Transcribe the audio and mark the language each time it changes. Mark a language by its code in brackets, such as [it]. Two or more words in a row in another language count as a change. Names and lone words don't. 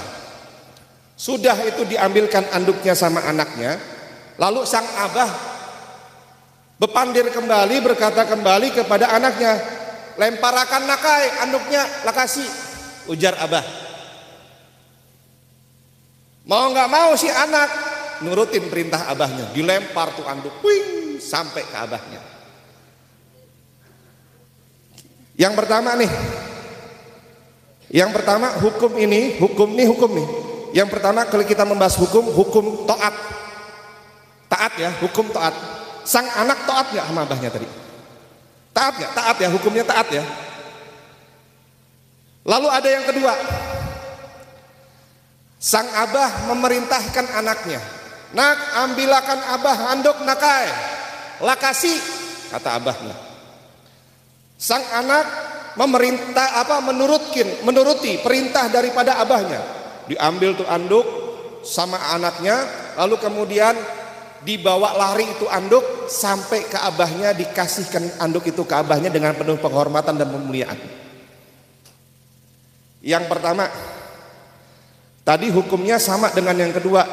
[id] Sudah itu diambilkan anduknya sama anaknya, lalu sang abah bepandir kembali, berkata kembali kepada anaknya, [bjn] lemparakan nakai anduknya, lakasi, ujar abah. [id] Mau nggak mau si anak nurutin perintah abahnya, dilempar tuh anduk, wing, sampai ke abahnya. Yang pertama nih, hukum nih. Yang pertama kalau kita membahas hukum taat. Taat ya, hukum taat. Sang anak taat nggak sama abahnya tadi? Taat nggak? Taat ya, hukumnya taat ya. Lalu ada yang kedua, sang abah memerintahkan anaknya, nak, [bjn] ambilakan abah handuk nakai, lakasi, [id] kata abahnya. Sang anak menuruti perintah daripada abahnya. Diambil tuh anduk sama anaknya, lalu kemudian dibawa lari itu anduk sampai ke abahnya, dikasihkan anduk itu ke abahnya dengan penuh penghormatan dan pemuliaan. Yang pertama tadi hukumnya sama dengan yang kedua.